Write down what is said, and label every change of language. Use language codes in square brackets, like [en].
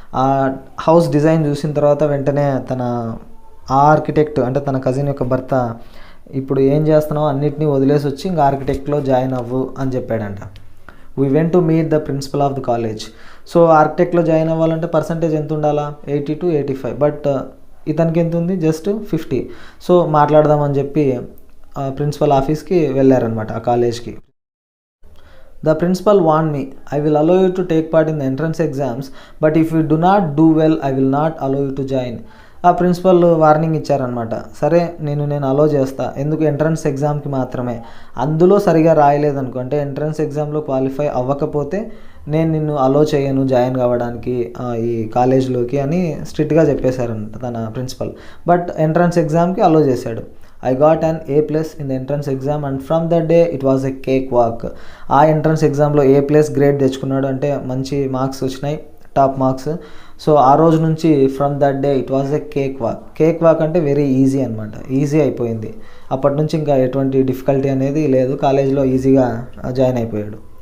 [te] ఆ house design చూసిన తర్వాత వెంటనే ఆ ఆర్కిటెక్ట్ అంటే తన కజిన్ యొక్క భర్త, ఇప్పుడు ఏం చేస్తున్నావు అన్నిటినీ వదిలేసి వచ్చి ఇంకా ఆర్కిటెక్ట్లో జాయిన్ అవ్వు అని చెప్పాడంట. [en] We went to meet the principal of the college. [te] So ఆర్కిటెక్ట్లో join అవ్వాలంటే పర్సంటేజ్ ఎంత ఉండాలా? 80 to 85. బట్ ఇతనికి ఎంత ఉంది? జస్ట్ 50. సో మాట్లాడదామని చెప్పి ప్రిన్సిపల్ ఆఫీస్కి వెళ్ళారనమాట ఆ కాలేజ్కి. [en] The principal warned me, I will allow you to take part in the entrance exams, but if you do not do well, I will not allow you to join. [te] ఆ principal warning ఇచ్చారనమాట. సరే నేను అలో చేస్తా, ఎందుకు entrance ఎగ్జామ్కి మాత్రమే, అందులో సరిగా రాయలేదనుకో, అంటే ఎంట్రన్స్ ఎగ్జామ్లో క్వాలిఫై అవ్వకపోతే నేను నిన్ను అలో చేయను జాయిన్ కావడానికి ఈ కాలేజ్లోకి అని స్ట్రిక్ట్గా చెప్పేశారంట తన ప్రిన్సిపల్. బట్ ఎంట్రన్స్ ఎగ్జామ్కి అలో చేశాడు. [en] I got an A+ in the entrance exam and from that day it was a cake walk. [te] ఆ ఎంట్రన్స్ ఎగ్జామ్లో A+ గ్రేడ్ తెచ్చుకున్నాడు, అంటే మంచి మార్క్స్ వచ్చినాయి, టాప్ మార్క్స్. సో ఆ రోజు నుంచి [en] From that day it was a cake walk. [te] Cake walk అంటే వెరీ ఈజీ అనమాట, ఈజీ అయిపోయింది. అప్పటి నుంచి ఇంకా ఎటువంటి డిఫికల్టీ అనేది లేదు, కాలేజ్లో ఈజీగా జాయిన్ అయిపోయాడు.